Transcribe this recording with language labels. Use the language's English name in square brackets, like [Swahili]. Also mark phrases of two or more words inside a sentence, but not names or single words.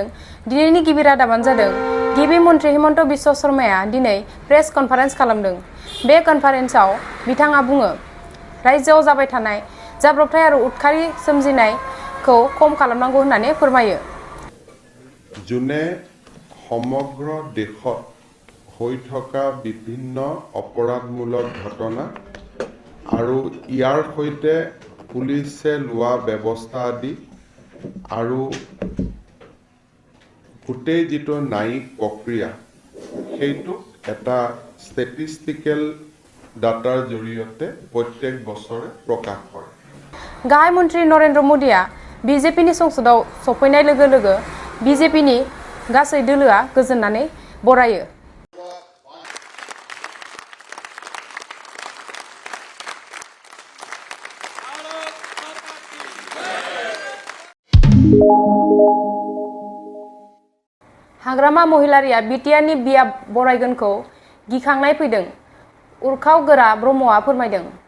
[Bodo] दिनैनि गिबि रादाबानो जादों गिबि मन्त्रि हिमन्त बिश्व शर्माया दिनै प्रेस कनफारेन्स खालामदों। बे कनफारेन्सआव बिथाङा बुङो रायजोआव जाबाय थानाय जाब्रबथाय आरो उदखारि सोमजिनायखौ खम खालामनांगौ होननानै फोरमायो। [Assamese] জোনে সমগ্ৰ দেশত হৈ থকা বিভিন্ন অপৰাধমূলক ঘটনা আৰু ইয়াৰ সৈতে পুলিচে লোৱা ব্যৱস্থা আদি আৰু গোটেই যিটো ন্যায়িক প্ৰক্ৰিয়া সেইটো এটা [English] statistical data [Assamese] জৰিয়তে প্ৰত্যেক বছৰে প্ৰকাশ কৰে। [Bodo] गाहाय मन्त्रि नरेन्द्र मोदीआ बिजेपिनि संसदआव सफैनाय लोगो लोगो बिजेपिनि गासै दोलोआ गोजोननानै बरायो। हाग्रामा महिलारिया बिटिआरनि बिया बरायगोनखौ गिखांनाय फैदों, उरखाव गोरा ब्रह्मआ फोरमायदों।